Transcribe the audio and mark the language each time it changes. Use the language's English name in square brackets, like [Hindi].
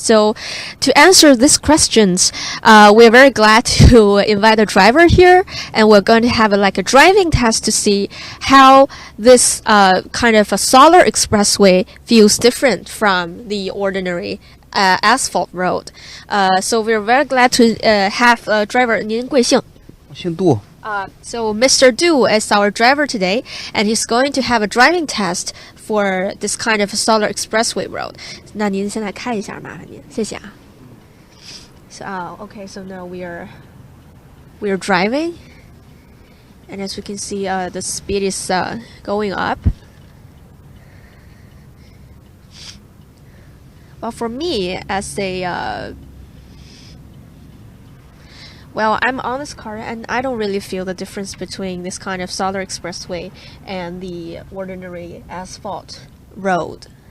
[English] So to answer these questions, we're very glad to invite a driver here, and we're going to have a driving test to see how this kind of a solar expressway feels different from the ordinary asphalt road. So we're very glad to have a driver. [Chinese] 您贵姓？我姓杜。 [English] So Mr. Du is our driver today, and he's going to have a driving test for this kind of solar expressway road. [Chinese] 那您现在开一下，麻烦您，谢谢啊。 [English] So okay, so now we are driving, and as we can see, the speed is going up. Well, for me, as a well, I'm on this car and I don't really feel the difference between this kind of solar expressway and the ordinary asphalt road.